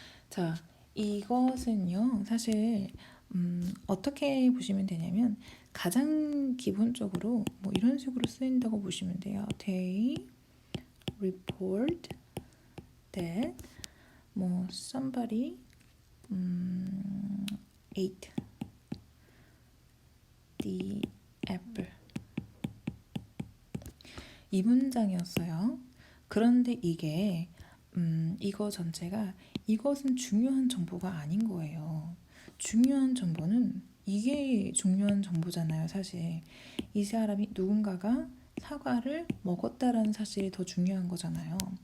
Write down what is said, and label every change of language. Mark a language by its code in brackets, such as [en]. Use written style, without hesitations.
[ko] 자, 이것은요, 사실 어떻게 보시면 되냐면 가장 기본적으로 이런 식으로 쓰인다고 보시면 돼요. [en] They report that somebody ate the apple. [ko] 이 문장이었어요. 그런데 이게 이거 전체가 이것은 중요한 정보가 아닌 거예요. 중요한 정보는 이게 중요한 정보잖아요, 사실. 이 사람이 누군가가 사과를 먹었다라는 사실이 더 중요한 거잖아요.